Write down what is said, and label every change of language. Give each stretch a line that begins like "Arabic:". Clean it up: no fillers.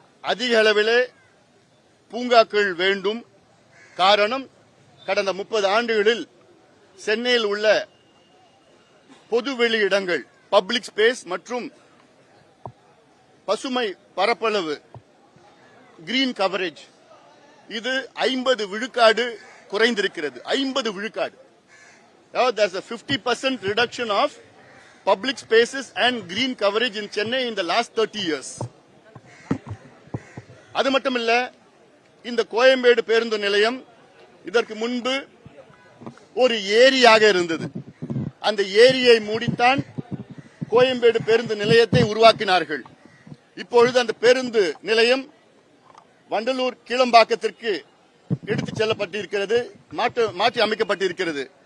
Tamil: அதிக அளவிலே பூங்காக்கள் வேண்டும். காரணம், கடந்த 30 ஆண்டுகளில் சென்னையில் உள்ள பொதுவெளி இடங்கள், பப்ளிக் ஸ்பேஸ் மற்றும் பசுமை பரப்பளவு, கிரீன் கவரேஜ், இது 50 விழுக்காடு குறைந்திருக்கிறது. 50 விழுக்காடு.
English: There's a 50% reduction of public spaces and green coverage in Chennai in the last 30 years.
Tamil: அது மட்டுமல்ல, இந்த கோயம்பேடு பேருந்து நிலையம் இதற்கு முன்பு ஒரு ஏரியாக இருந்தது. அந்த ஏரியை மூடித்தான் கோயம்பேடு பேருந்து நிலையத்தை உருவாக்கினார்கள். இப்பொழுது அந்த பேருந்து நிலையம் வண்டலூர் கீழம்பாக்கத்திற்கு எடுத்துச் செல்லப்பட்டிருக்கிறது, மாற்றி அமைக்கப்பட்டிருக்கிறது.